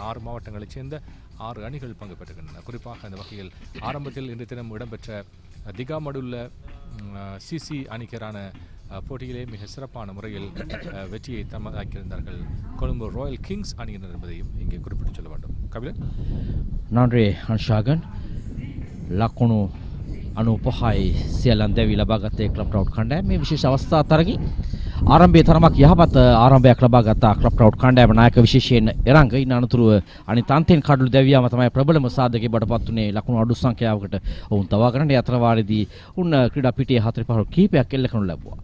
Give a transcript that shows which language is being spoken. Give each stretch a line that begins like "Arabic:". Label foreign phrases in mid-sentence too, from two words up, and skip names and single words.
Tamil: 6 மாவட்டங்களைச் சேர்ந்த 6 அணிகள் பங்கு பெற்றுகின்றன. குறிப்பாக இந்த வகையில் ஆரம்பத்தில் இன்றைய தினம் இடம்பெற்ற திகாமடுள்ள சிசி அணிக்கரான போட்டியிலே மிக சிறப்பான முறையில் வெற்றியை தமதாக்கியிருந்தார்கள் கொழும்பு ராயல் கிங்ஸ் அணியினர் என்பதையும் இங்கே குறிப்பிட்டு சொல்ல வேண்டும். கபிலன் நன்றி அன்ஷாகன்.
Sinhala: ලකුණු 95යි සියල්ලන් දැවි ලබාගත්තේ ක්ලබ් ට්‍රවුට් කණ්ඩායම. මේ විශේෂ අවස්ථා අතරගේ ආරම්භයේ තරමක් යහපත් ආරම්භයක් ලබාගත් ක්ලබ් ට්‍රවුට් කණ්ඩායම නායක විශේෂයෙන් එරංග ඉන්න අනතුරුව අනිත් අන්තෙන් කඩළු දැවියාම තමයි ප්‍රබලම සාධකයේ බඩපත් උනේ. ලකුණු අඩු සංඛ්‍යාවකට ඔවුන් තවා ගන්න අතර වාරයේදී උන් ක්‍රීඩා පිටියේ 4-5 කීපයක් එල්ල කරනු ලැබුවා.